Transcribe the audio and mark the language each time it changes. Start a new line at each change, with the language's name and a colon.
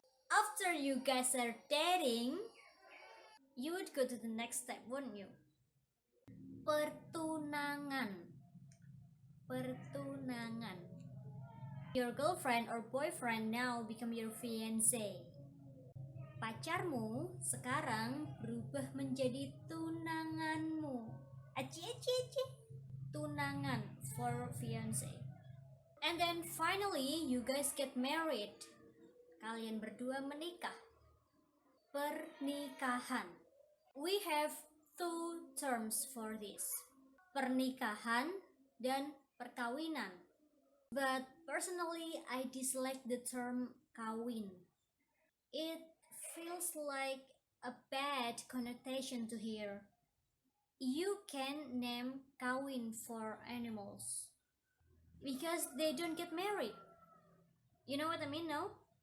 English: After you guys are dating, you would go to the next step, wouldn't you?
Indonesian: Pertunangan. Pertunangan.
English: Your girlfriend or boyfriend now become your fiancé.
Indonesian: Pacarmu sekarang berubah menjadi tunanganmu.
English: Aci. Tunangan for fiancé. And then finally you guys get married.
Indonesian: Kalian berdua menikah.
English: Pernikahan. We have two terms for this.
Indonesian: Pernikahan dan perkawinan.
English: But personally, I dislike the term kawin. It feels like a bad connotation to hear. You can name kawin for animals because they don't get married. You know what I mean, no?